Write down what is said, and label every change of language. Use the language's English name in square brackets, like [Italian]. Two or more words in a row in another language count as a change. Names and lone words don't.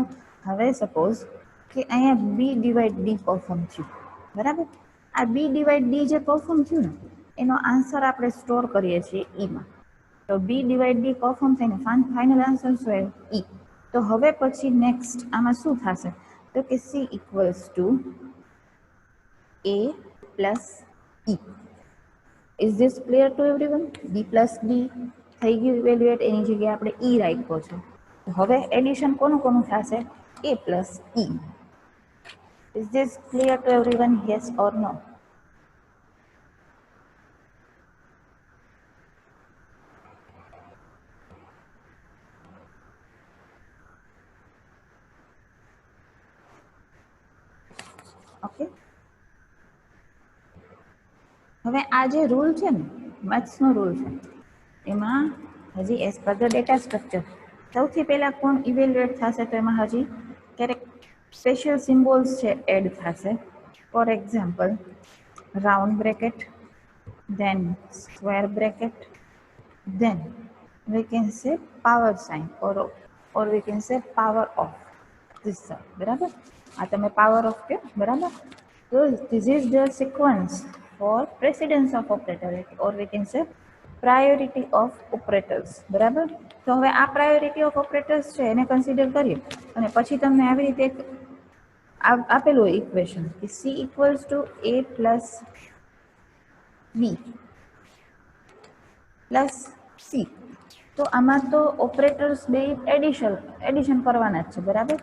[Gujarati] હવે સપોઝ કે અહીંયા [English] b divide d perform [Gujarati] થયું, બરાબર. આ [English] b divide d [Gujarati] જે પરફોર્મ થયું ને એનો આન્સર આપણે સ્ટોર કરીએ છીએ ઈમાં. તો [English] b divide d perform [Gujarati] થઈને ફાઇનલ આન્સર શું આવ્યો? ઈ. તો હવે પછી નેક્સ્ટ આમાં શું થશે તો કે [English] c equals to a plus e. Is this clear to everyone? d plus d [Gujarati] થઈ ગયું ઇવેલ્યુએટ, એની જગ્યાએ આપણે e રાખ્યો છે. હવે એડિશન કોનું કોનું થશે? [English] a plus e. Is this clear to everyone? Yes or no? [Gujarati] ઓકે. હવે આ જે રૂલ છે ને મેથ્સનો રૂલ છે એમાં હજી [English] as per the data structure [Gujarati] સૌથી પહેલાં કોણ ઇવેલ્યુએટ થશે તો એમાં હજી ક્યારેક [English] special symbols [Gujarati] છે એડ થશે. [English] for example, round bracket, then square bracket, then we can say power sign or we can say power off. This side, [Gujarati] બરાબર. આ તમે [English] power off [Gujarati] કહો, બરાબર. [English] So this is the sequence for precedence of operator or we can say priority of operators, [Gujarati] બરાબર. તો હવે આ [English] priority of operators [Gujarati] છે એને કન્સિડર કરીએ અને પછી તમને આવી રીતે એક આપેલું ઇક્વેશન કે [English] c equals to a plus b plus c. [Gujarati] તો આમાં તો ઓપરેટર્સ બે એડિશન કરવાના જ છે, બરાબર.